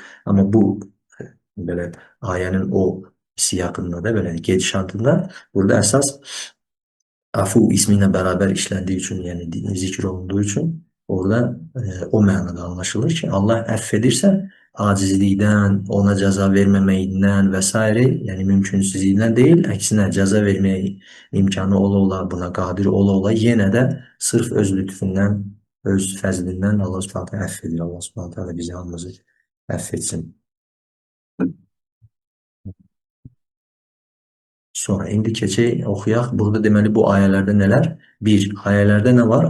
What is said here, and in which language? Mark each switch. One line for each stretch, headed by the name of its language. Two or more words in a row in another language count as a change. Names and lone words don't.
Turkish: Ama bu böyle ayenin o siyakında da böyle gedişatında burada esas afu ismiyle beraber işlendiği için yani zikir olunduğu için orada o manada anlaşılır ki Allah affedirse acizlikten, ona ceza vermemeyinden vesaire yani mümkünsüzlüğünden değil, aksine ceza vermeye imkanı ola buna kadir ola yine de sırf öz lütfünden, öz fəzlindən Allah
Arabic: سبحانه تعالى
Turkish: affedir.
Azerbaijani: Allah
Arabic: سبحانه تعالى
Azerbaijani: bizi hamımızı affetsin. Sonra indi keçək oxuyaq. Burada deməli bu ayələrdə nələr? Bir, ayələrdə nə var?